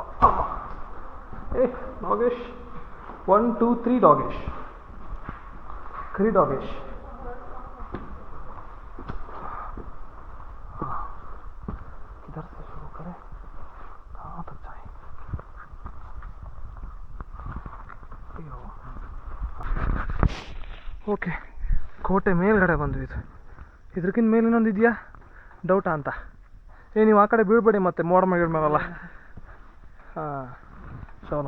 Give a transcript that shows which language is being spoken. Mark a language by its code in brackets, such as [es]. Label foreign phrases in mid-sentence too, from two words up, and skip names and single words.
[en] Hey, Dogesh. 1, 2, 3 Dogesh. [hi] 3 Dogesh. किधर से शुरू करें? कहाँ तक जाए? [kn] ಓಕೆ, ಕೋಟೆ ಮೇಲ್ಗಡೆ ಬಂದ್ವಿ. ಇದ್ರಕ್ಕಿಂತ ಮೇಲೆ ಇನ್ನೊಂದು ಇದೆಯಾ ಡೌಟಾ ಅಂತ. ನೀವು ಆ ಕಡೆ ಬೀಳ್ಬೇಡಿ ಮತ್ತೆ, ಮೋಡ ಮೇಲೆಲ್ಲ. ಹಾಂ, ಚಲೋ.